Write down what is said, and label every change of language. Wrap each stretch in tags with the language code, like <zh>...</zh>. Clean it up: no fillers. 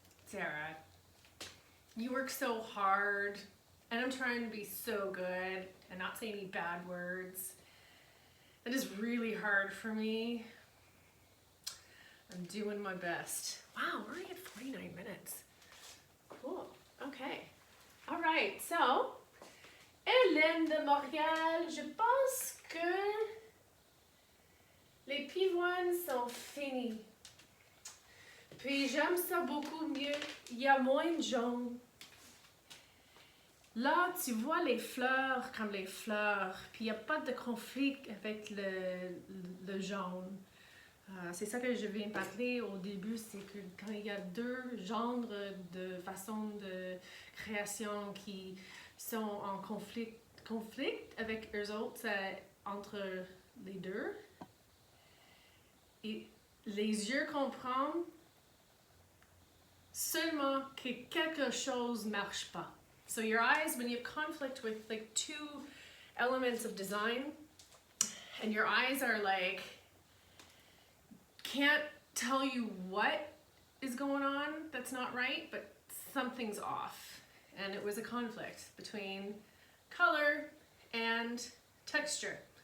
<en>Sarah, you work so hard, and I'm trying to be so good and not say any bad words. That is really hard for me. I'm doing my best. Wow, we're already at 49 minutes. Cool, okay. All right, so,</en> <fr>Hélène de Montréal, je pense que les pivoines sont finis. Puis j'aime ça beaucoup mieux, il y a moins de jaune. Là, tu vois les fleurs comme les fleurs, puis il n'y a pas de conflit avec le jaune. C'est ça que je viens de parler au début, c'est que quand il y a deux genres de façons de création qui sont en conflit avec eux autres, entre les deux, et les yeux comprennent seulement que quelque chose ne marche pas.</fr> <en>So your eyes, when you have conflict with like two elements of design, and your eyes are like, can't tell you what is going on that's not right, but something's off. And it was a conflict between color and texture.</en>